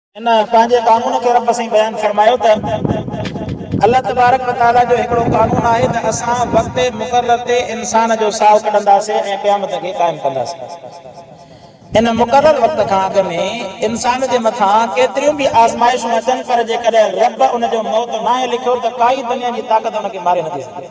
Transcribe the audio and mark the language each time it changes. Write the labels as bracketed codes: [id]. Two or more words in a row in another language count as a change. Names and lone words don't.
[sd] इन पंहिंजे कानून खे रब साईं बयान फरमायो त अल्लाह तबारक व तआला जो हिकिड़ो कानून आहे त असां वक़्त मुक़र्रर ते इंसान जो साहु कढंदासीं ऐं क़यामत खे क़ाइमु कंदासीं। इन मुक़र्रर वक़्त खां अॻु में इंसान जे मथां केतिरियूं बि आज़माइशूं अचनि, पर जेकॾहिं रब उन जो मौत नाहे लिखियो त काई दुनिया जी ताक़त उनखे मारे नथी सघे।